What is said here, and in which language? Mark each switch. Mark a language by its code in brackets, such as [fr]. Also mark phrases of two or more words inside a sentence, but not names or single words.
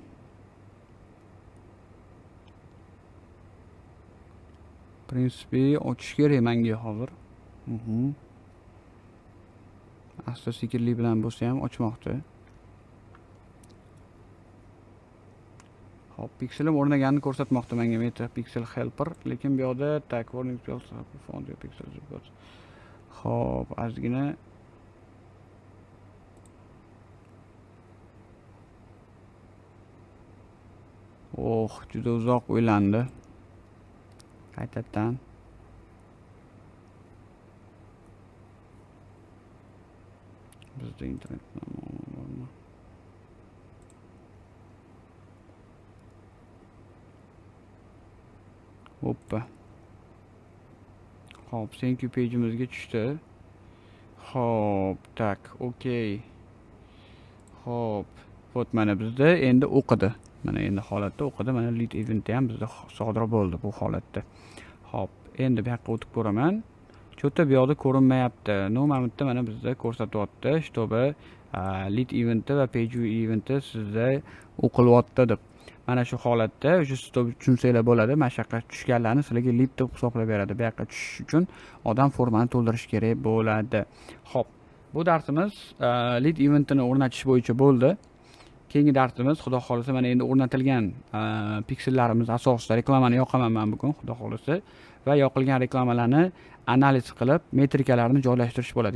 [uz] Prinsipi ochish kerak menga hozir. Asta sekinlik bilan bo'lsa ham ochmoqda. Hop, pikselim o'rnaganini ko'rsatmoqda menga MetaPixel Helper, lekin bu yoqda tak [en] warning found your pixel. [uz] Hop, ozgina juda uzoq o'ylandi. Qaytadan. Bizda internet bormi? Hoppa. Hop, [en] thank you [uz] page'imizga tushdi. Hop, tak, okey. Hop, вот mana bizda endi o'qidi. Mana endi holatda o'qidi. Mana lead event ham bizda sodir bo'ldi bu holatda. Hop, endi bu yoqqa o'tib ko'raman. Cho'ta bu yoqda ko'rinmayapti. Mana bu yerda mana bizda ko'rsatyapti, чтобы lead eventi va page view eventi sizda o'qilyapti deb. Mana shu holatda o'sha tushunsanglar bo'ladi. Mana shu yoqqa tushganlarni sizlarga lead deb hisoblab beradi. Bu yoqqa tushish uchun odam formani to'ldirish kerak bo'ladi. Xo'p, bu darsimiz lead eventini o'rnatish bo'yicha bo'ldi. Keyingi darsimiz xudo xolisa mana endi o'rnatilgan piksellarimiz asosida reklamani yoqaman men bugun xudo xolisa va yoqilgan reklamalarni analiz qilib metrikalarni joylashtirish bo'ladi.